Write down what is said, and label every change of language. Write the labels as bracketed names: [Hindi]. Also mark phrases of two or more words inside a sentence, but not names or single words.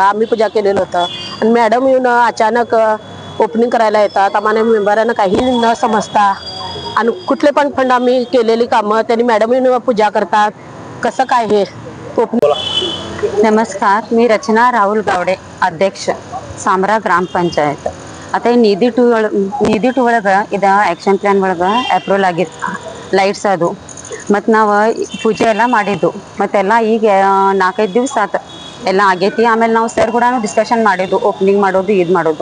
[Marathi] आम्ही पूजा केलेलं होतं आणि मॅडम येऊन अचानक ओपनिंग करायला येतात. आम्हाला मेंबरांना काही न समजता आणि कुठले पण फंड आम्ही केलेली कामं त्यांनी मॅडम येऊन पूजा करतात. कसं काय हे ओपनिंग? नमस्कार, मी रचना राहुल गावडे, अध्यक्ष [Kannada] ಸಾಮ್ರಾ ಗ್ರಾಮ ಪಂಚಾಯತ್. आता ನಿಧಿ ಟು ಒಳಗೆ ಇದು [English] action plan [Kannada] ಒಳಗೆ ಅಪ್ರೂವಲ್ ಆಗಿತ್ತು ಲೈಟ್ಸ್ ಅದು. ಮತ್ತು ನಾವು ಪೂಜೆ ಎಲ್ಲ ಮಾಡಿದ್ದು ಮತ್ತೆಲ್ಲ ಈಗ 4-5 ದಿವಸ ಆತು ಎಲ್ಲ ಆಗೈತಿ. ಆಮೇಲೆ ನಾವು ಸರ್ ಕೂಡ ಡಿಸ್ಕಷನ್ ಮಾಡಿದ್ದು ಓಪನಿಂಗ್ ಮಾಡೋದು ಇದು ಮಾಡೋದು.